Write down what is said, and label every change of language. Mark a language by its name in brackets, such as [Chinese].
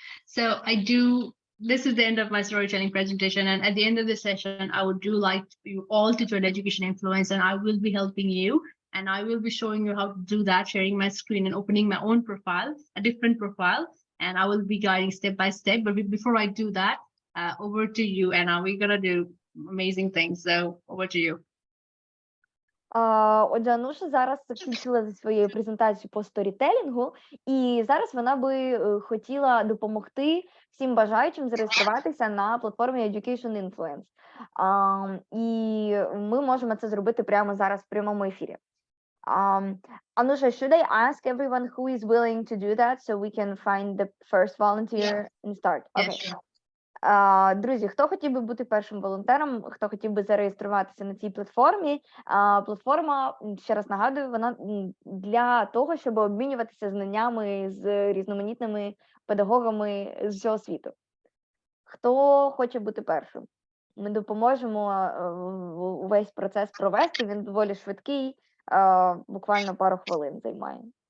[English] So this is the end of my storytelling presentation, and at the end of the session, I would like you all to join Education Influence, and I will be helping you, and I will be showing you how to do that, sharing my screen and opening my own profile, a different profile, and I will be guiding step by step. But before I do that, over to you, Anna. We're gonna do amazing things, so over to you. [Ukrainian] Отже, Ануша зараз закінчила зі своєю презентацією по сторітелінгу, і зараз вона би хотіла допомогти всім бажаючим зареєструватися на платформі Education Influence. І ми можемо це зробити прямо зараз в прямому ефірі. Ануша, [English] should I ask everyone who is willing to do that so we can find the first volunteer and start? Okay. Sure. [Ukrainian] Друзі, хто хотів би бути першим волонтером, хто хотів би зареєструватися на цій платформі, платформа, ще раз нагадую, вона для того, щоб обмінюватися знаннями з різноманітними педагогами з всього світу. Хто хоче бути першим? Ми допоможемо увесь процес провести, він доволі швидкий, буквально пару хвилин займає.